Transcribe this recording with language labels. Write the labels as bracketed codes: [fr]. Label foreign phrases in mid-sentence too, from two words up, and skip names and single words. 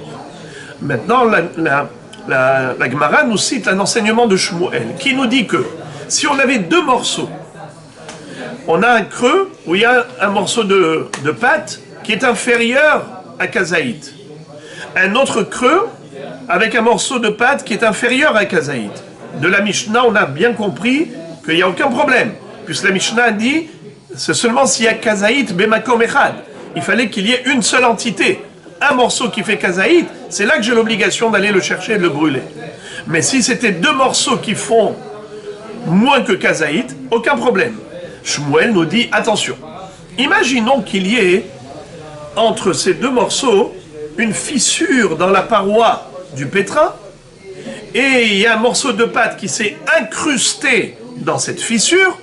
[fr] Maintenant, la Gemara nous cite un enseignement de Shmuel qui nous dit que si on avait deux morceaux, on a un creux où il y a un morceau de pâte qui est inférieur à kazaït, un autre creux avec un morceau de pâte qui est inférieur à kazaït. De la Mishnah, on a bien compris qu'il n'y a aucun problème, puisque la Mishnah dit c'est seulement s'il y a [he] כזית במקום אחד. [fr] Il fallait qu'il y ait une seule entité, un morceau qui fait kazaït, c'est là que j'ai l'obligation d'aller le chercher et de le brûler. Mais si c'était deux morceaux qui font moins que kazaït, aucun problème. Shmuel nous dit attention, imaginons qu'il y ait entre ces deux morceaux une fissure dans la paroi du pétrin, et il y a un morceau de pâte qui s'est incrusté dans cette fissure.